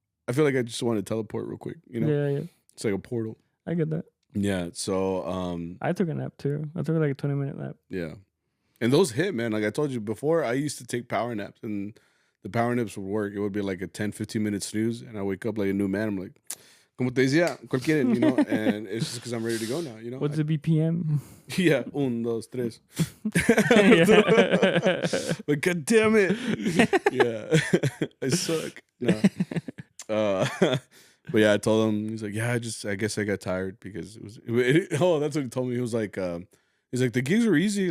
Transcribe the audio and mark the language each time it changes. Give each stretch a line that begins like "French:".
English: I feel like I just want to teleport real quick. Yeah. It's like a portal. I get that. Yeah. So I took a nap too. I took like a 20-minute nap. yeah, and those hit, man. Like I told you before, I used to take power naps, and the power naps would work. It would be like a 10-15 minute snooze, and I wake up like a new man. I'm like,
Spanish: como te decía, ¿cuál quieren?
English: And it's just because I'm ready to go now. What's the BPM? Yeah, 1, 2, 3. Yeah. But god damn it, yeah, I suck. No. But yeah, I told him. He's like, yeah, I guess I got tired because it was. Oh, that's what he told me. He was like, he's like, the gigs were easy.